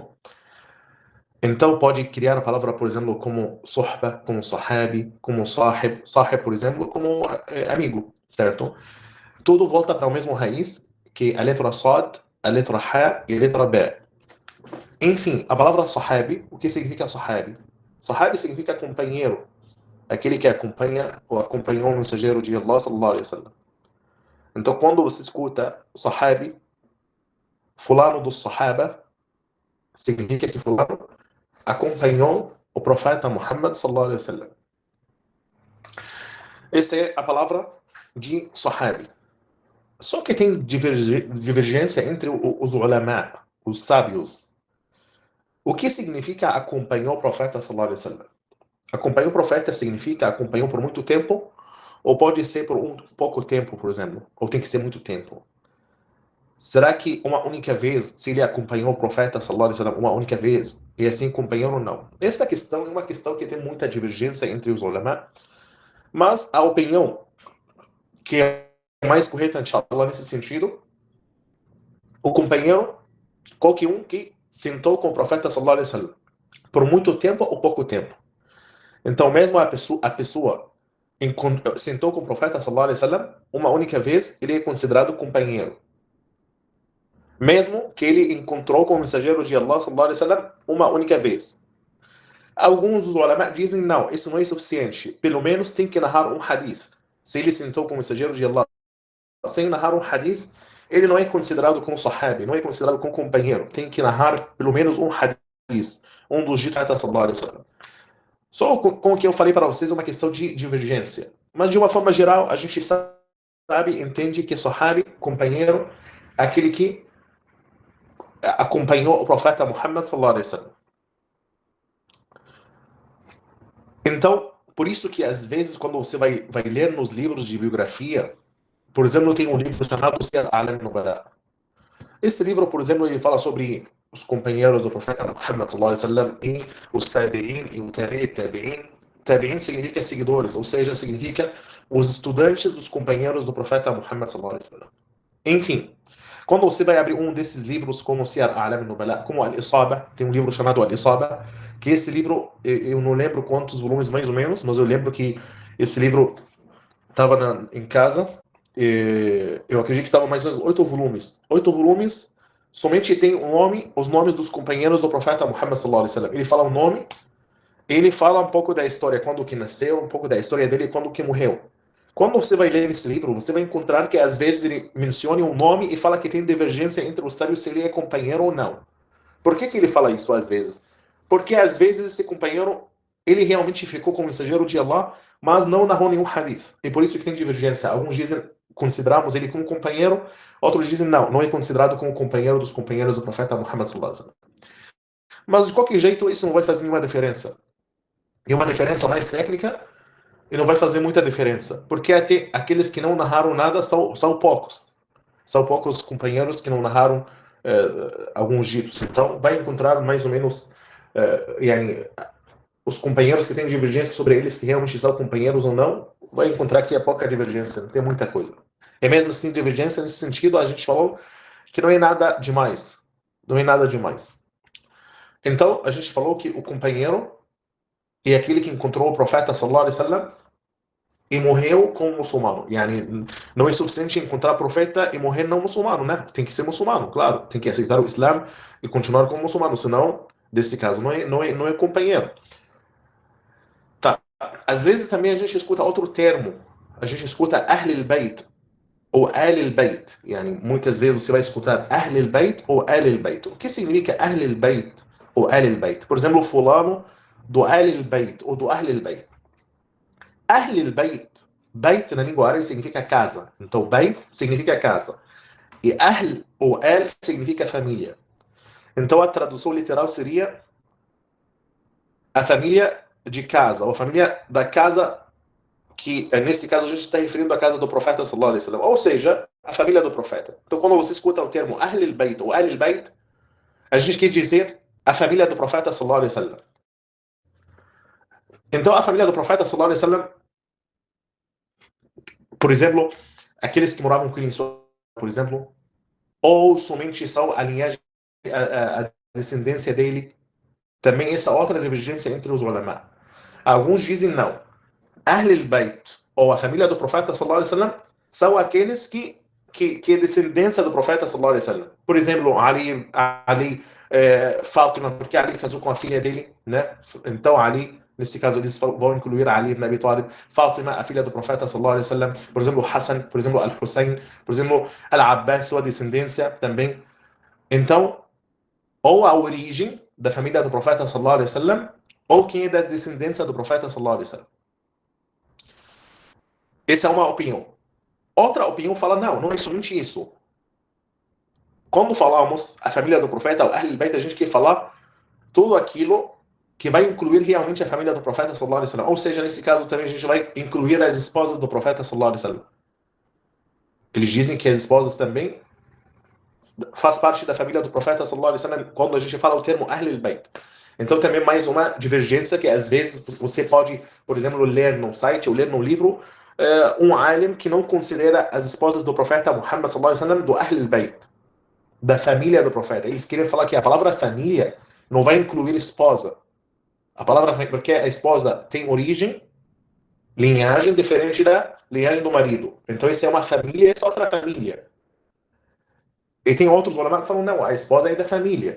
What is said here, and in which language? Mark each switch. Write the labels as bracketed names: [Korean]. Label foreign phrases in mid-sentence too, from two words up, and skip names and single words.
[Portuguese] Então pode criar a palavra, por exemplo, como Suhba, como Sahabi, como Sahib, Sahib, por exemplo, como amigo, certo? Tudo volta para a mesma raiz, que é a letra Sad, a letra Ha e a letra Ba. Enfim, a palavra Sahabi, o que significa Sahabi? Sahabi significa companheiro, aquele que acompanha ou acompanhou o mensageiro de Allah [Arabic] صلى الله عليه وسلم. [Portuguese] Então, quando você escuta Sahabi, fulano do Sahaba, significa que fulano acompanhou o profeta Muhammad [Arabic] صلى الله عليه وسلم. [Portuguese] Essa é a palavra de Sahabi. Só que tem divergência entre os ulama, os sábios. O que significa acompanhou o profeta [Arabic] صلى الله عليه وسلم? [Portuguese] Acompanhou o profeta significa acompanhou por muito tempo, ou pode ser por um pouco tempo, por exemplo, ou tem que ser muito tempo. Será que uma única vez, se ele acompanhou o profeta [Arabic] صلى الله عليه وسلم [Portuguese] uma única vez, e assim acompanhou ou não? Essa questão é uma questão que tem muita divergência entre os ulama, mas a opinião que é mais correta, inshallah, nesse sentido, o companheiro, qualquer um que sentou com o profeta [Arabic] صلى الله عليه وسلم [Portuguese] por muito tempo ou pouco tempo. Então, mesmo a pessoa sentou com o profeta [Arabic] صلى الله عليه وسلم [Portuguese] uma única vez, ele é considerado companheiro. Mesmo que ele encontrou com o mensageiro de Allah [Arabic] صلى الله عليه وسلم [Portuguese] uma única vez. Alguns dos ulama dizem não, isso não é suficiente. Pelo menos tem que narrar um hadith. Se ele sentou com o mensageiro de Allah sem narrar um hadith, ele não é considerado como sahabi, não é considerado como companheiro. Tem que narrar pelo menos um hadith, um dos ditos do profeta [Arabic] صلى الله عليه وسلم. [Portuguese] Só com o que eu falei para vocês é uma questão de divergência. Mas de uma forma geral, a gente sabe, entende que sahabi, companheiro, é aquele que acompanhou o profeta Muhammad [Arabic] صلى الله عليه وسلم. [Portuguese] Então, por isso que às vezes quando você vai ler nos livros de biografia, por exemplo, tem um livro chamado Siyar A'lam Nubala. Esse livro, por exemplo, ele fala sobre os companheiros do profeta Muhammad [Arabic] صلى الله عليه وسلم [Portuguese] e os tabi'in e o tabi'in. Tabi'in significa seguidores, ou seja, significa os estudantes dos companheiros do profeta Muhammad [Arabic] صلى الله عليه وسلم. [Portuguese] Enfim, quando você vai abrir um desses livros, como Siyar A'lam Nubala, como Al-Isaba, tem um livro chamado Al-Isaba, que esse livro, eu não lembro quantos volumes mais ou menos, mas eu lembro que esse livro estava em casa, eu acredito que estava mais ou menos 8 volumes. 8 volumes, somente tem o nome, os nomes dos companheiros do profeta Muhammad [Arabic] صلى الله عليه وسلم. [Portuguese] Ele fala o nome, ele fala um pouco da história, quando que nasceu, um pouco da história dele e quando que morreu. Quando você vai ler esse livro, você vai encontrar que às vezes ele menciona um nome e fala que tem divergência entre os sábios se ele é companheiro ou não. Por que que ele fala isso às vezes? Porque às vezes esse companheiro, ele realmente ficou como mensageiro de Allah, mas não narrou nenhum hadith. E por isso que tem divergência. Alguns dizem, consideramos ele como companheiro, outros dizem, não, não é considerado como companheiro dos companheiros do profeta Muhammad [Arabic] صلى الله عليه وسلم. [Portuguese] Mas de qualquer jeito, isso não vai fazer nenhuma diferença. E uma diferença mais técnica, e não vai fazer muita diferença. Porque até aqueles que não narraram nada são poucos. São poucos companheiros que não narraram alguns ditos. Então, vai encontrar mais ou menos yani, os companheiros que têm divergência sobre eles, que realmente são companheiros ou não, vai encontrar que é pouca divergência, não tem muita coisa. E mesmo assim, divergência nesse sentido, a gente falou que não é nada demais. Não é nada demais. Então, a gente falou que o companheiro é aquele que encontrou o profeta [Arabic] صلى الله عليه وسلم [Portuguese] e morreu como muçulmano. Yani, não é suficiente encontrar profeta e morrer não muçulmano, né? Tem que ser muçulmano, claro. Tem que aceitar o Islã e continuar como muçulmano, senão, desse caso, não é companheiro. Tá. Às vezes também a gente escuta outro termo. A gente escuta [Arabic] أهل البيت [Portuguese] ou [Arabic] آل البيت. [Portuguese] Yani, muitas vezes você vai escutar [Arabic] أهل البيت [Portuguese] ou [Arabic] آل البيت. [Portuguese] O que significa [Arabic] أهل البيت [Portuguese] ou [Arabic] آل البيت? [Portuguese] Por exemplo, fulano do [Arabic] آل البيت [Portuguese] ou do [Arabic] أهل البيت. أهل البيت, [Portuguese] Bayt na língua árabe significa casa. Então, Bayt significa casa. E Ahl ou Al significa família. Então, a tradução literal seria a família de casa, ou a família da casa que, nesse caso, a gente está referindo à casa do profeta [Arabic] صلى الله عليه وسلم, [Portuguese] ou seja, a família do profeta. Então, quando você escuta o termo [Arabic] أهل البيت [Portuguese] ou [Arabic] آل البيت, [Portuguese] a gente quer dizer a família do profeta [Arabic] صلى الله عليه وسلم. [Portuguese] Então, a família do profeta [Arabic] صلى الله عليه وسلم, [Portuguese] por exemplo, aqueles que moravam com ele, por exemplo, ou somente são a linhagem, a descendência dele. Também essa outra divergência entre os ulama. Alguns dizem não. [Arabic] أهل البيت, [Portuguese] ou a família do profeta [Arabic] صلى الله عليه وسلم, [Portuguese] são aqueles que é descendência do profeta [Arabic] صلى الله عليه وسلم. [Portuguese] Por exemplo, Ali, Fátima, porque Ali casou com a filha dele, né? Então Ali, nesse caso, eles vão incluir Ali ibn Abi Talib, Fátima, a filha do profeta [Arabic] صلى الله عليه وسلم, [Portuguese] por exemplo, Hassan, por exemplo, Al-Hussein, por exemplo, Al-Abbas, sua descendência também. Então, ou a origem da família do profeta [Arabic] صلى الله عليه وسلم, [Portuguese] ou quem é da descendência do profeta [Arabic] صلى الله عليه وسلم. [Portuguese] Essa é uma opinião. Outra opinião fala, não é somente isso. Quando falamos a família do profeta, o [Arabic] أهل البيت, [Portuguese] a gente quer falar tudo aquilo que vai incluir realmente a família do profeta [Arabic] صلى الله عليه وسلم. [Portuguese] Ou seja, nesse caso também a gente vai incluir as esposas do profeta [Arabic] صلى الله عليه وسلم. [Portuguese] Eles dizem que as esposas também faz parte da família do profeta [Arabic] صلى الله عليه وسلم [Portuguese] quando a gente fala o termo [Arabic] أهل البيت. [Portuguese] Então também mais uma divergência que às vezes você pode, por exemplo, ler num site ou ler num livro um alim que não considera as esposas do profeta Muhammad [Arabic] صلى الله عليه وسلم [Portuguese] do [Arabic] أهل البيت, [Portuguese] da família do profeta. Eles querem falar que a palavra família não vai incluir esposa. A palavra, porque a esposa tem origem, linhagem diferente da linhagem do marido. Então isso é uma família, essa é outra família. E tem outros ulama que falam, não, a esposa é da família.